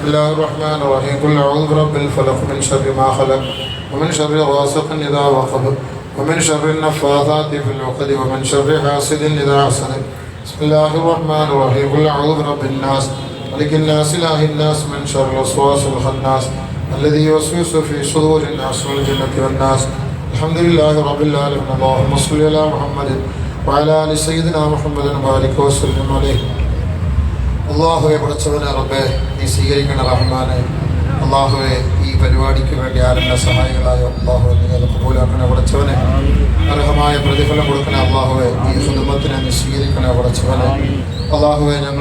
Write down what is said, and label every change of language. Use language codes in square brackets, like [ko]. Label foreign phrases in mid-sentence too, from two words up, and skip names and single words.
[ar] الله الرحمن الرحيم قل أعوذ برب الفلق من شر ما خلق ومن شر غاسق إذا وقب ومن شر النفاثات في العقد ومن شر حاسد إذا حسد بسم الله الرحمن الرحيم قل أعوذ برب الناس ملك الناس إله الناس من شر الوسواس الخناس الذي يوسوس في صدور الناس والجنة والناس الحمد لله رب العالمين اللهم صل على محمد وعلى آل سيدنا محمد وبارك وسلم عليه [ml] അള്ളാഹുവെ പടച്ചവനെ റബ്ബേ നീ സ്വീകരിക്കണ റഹ്മാനെ അള്ളാഹുവെ ഈ പരിപാടിക്ക് വേണ്ടി ആരെന്നെ സഹായികളായോ അള്ളാഹുവെ നീ അത് കബൂലാക്കണ പടച്ചവനെ അർഹമായ പ്രതിഫലം കൊടുക്കണ അള്ളാഹുവെ ഈ കുടുംബത്തിനെ നീ സ്വീകരിക്കണ പടച്ചവനെ അള്ളാഹുവെ ഞങ്ങൾ